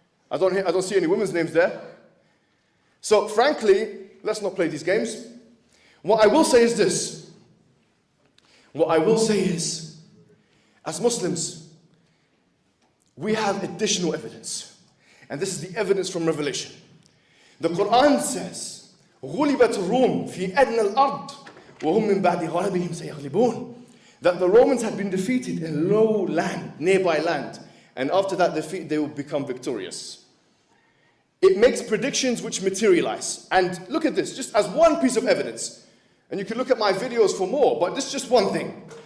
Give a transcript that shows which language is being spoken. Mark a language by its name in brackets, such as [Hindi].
[English] I don't see any women's names there. So frankly, let's not play these games. What I will say is this. What I will say is, as Muslims, we have additional evidence. And this is the evidence from Revelation. The Quran says, [Arabic] غُلِبَتْ الرُّومُ فِي أَدْنَى الْأَرْضِ وَهُمْ مِنْ بَعْدِ غَلَبِهِمْ سَيَغْلِبُونَ. [English] That the Romans had been defeated in low land, nearby land. And after that defeat, they will become victorious. It makes predictions which materialize. And look at this, just as one piece of evidence. And you can look at my videos for more, but this is just one thing.